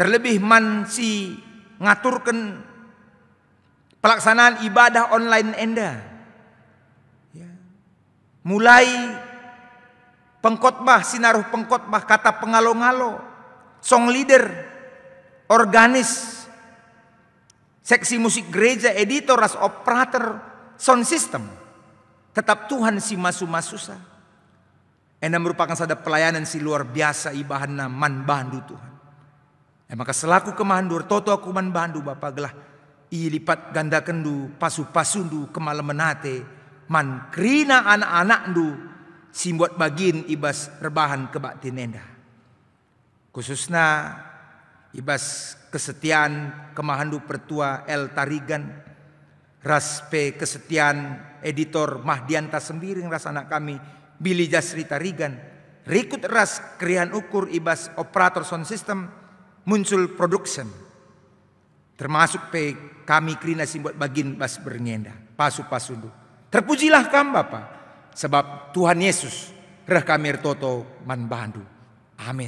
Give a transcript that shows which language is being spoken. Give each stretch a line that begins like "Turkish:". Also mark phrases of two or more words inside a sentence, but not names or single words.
Batak Karo: Terlebih man si ngaturkan
Indonesian: pelaksanaan ibadah online
Batak Karo: enda. Mulai pengkhotbah, sinaruh pengkhotbah, kata pengalo-ngalo,
English: song leader,
Batak Karo: organis,
Indonesian: seksi musik gereja,
Batak Karo: editor, ras operator,
English: sound system.
Batak Karo: Tetap Tuhan si masu-masusa. Ena merupakan sada pelayanan si
Indonesian: luar biasa
Batak Karo: ibahana man bandu Tuhan. Maka selaku kemandur, toto aku man bandu Bapak gelah ilipat ganda kendu, pasu-pasundu kemalamanate. Man krina anak-anak ndu simbuat bagin ibas rebahan kebak tinenda. Khususnya ibas kesetiaan kemahandu pertua El Tarigan. Raspe kesetiaan editor Mahdianta Sembiring ras anak kami Billy Jasri Tarigan. Rikut ras krian ukur ibas operator
English: sound system
Batak Karo: muncul production. Termasuk pe kami krina simbuat bagin bas berngenda. Pasu-pasundu. Terpujilah kam Bapa, sebab Tuhan Yesus reh kami toto man bandu. Amin.